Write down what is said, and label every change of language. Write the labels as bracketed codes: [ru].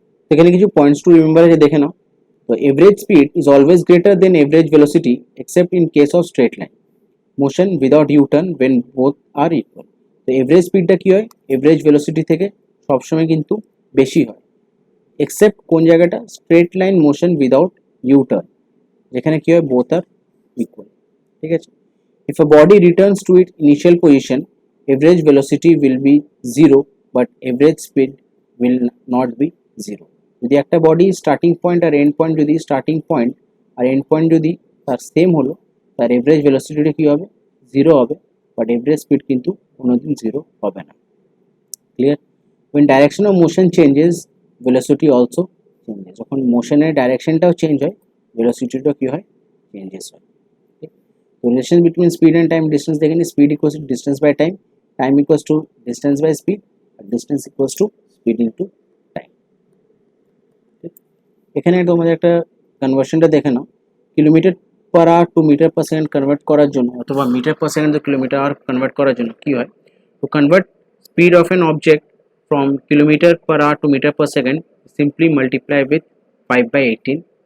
[bn] এখানে কিছু points to remember আছে, দেখে নাও। [en] তো average speed is always greater than average velocity except in case of straight line motion without U-turn when both are equal। [bn] তো average স্পিডটা কি হয় এভারেজ ভেলোসিটি থেকে সবসময় কিন্তু বেশি হয়, এক্সেপ্ট কোন জায়গাটা straight line motion without U-turn, যেখানে কি হয় বোথ আর equal. ঠিক আছে? [en] If a body returns to its initial position, average velocity will be 0 but average speed will not be 0. [bn] যদি একটা বডি স্টার্টিং পয়েন্ট আর এন্ড পয়েন্ট যদি স্টার্টিং পয়েন্ট আর end point যদি তার সেম হলো, তার এভারেজ ভেলোসিটিটা কী হবে? 0 হবে, বাট এভারেজ স্পিড কিন্তু কোনোদিন 0 হবে না। Clear? [en] when direction of motion changes velocity also changes. [bn] যখন মোশনের ডাইরেকশনটাও চেঞ্জ হয়, ভেলোসিটিটাও কী হয়? চেঞ্জেস হয়। [en] Relation between speed and time distance দেখেন, speed equals to distance by time, time equals to distance by speed, আর distance equals to speed into time. [bn] এখানে তোমাদের একটা কনভার্সনটা দেখে নাও, kilometre per hour two metre per second convert করার জন্য অথবা metre per second two kilometre hour convert করার জন্য কী হয়? [en] To convert speed of an object from kilometer per hour to meter per second, simply multiply with 5/18.